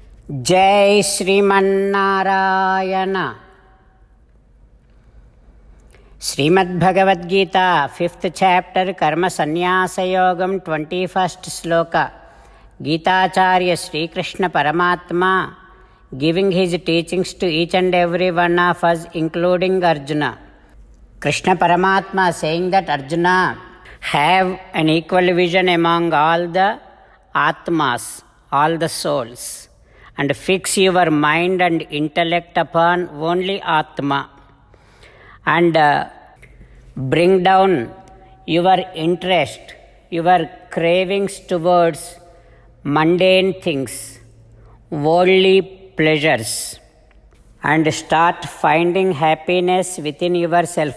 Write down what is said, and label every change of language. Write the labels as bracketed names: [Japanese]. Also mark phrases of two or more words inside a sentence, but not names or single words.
[Sanskrit] जय श्रीमन्नारायण। [English] श्रीमद्भगवद्गीता 5th chapter कर्म संन्यास योगम 21st श्लोक। गीताचार्य श्री कृष्ण परमात्मा giving his teachings to each and every one of us, including Arjuna. Krishna Paramatma saying that Arjuna, have an equal vision among all the Atmas, all the souls, and fix your mind and intellect upon only Atma, and bring down your interest, your cravings towards mundane things, worldly pleasures, and start finding happiness within yourself.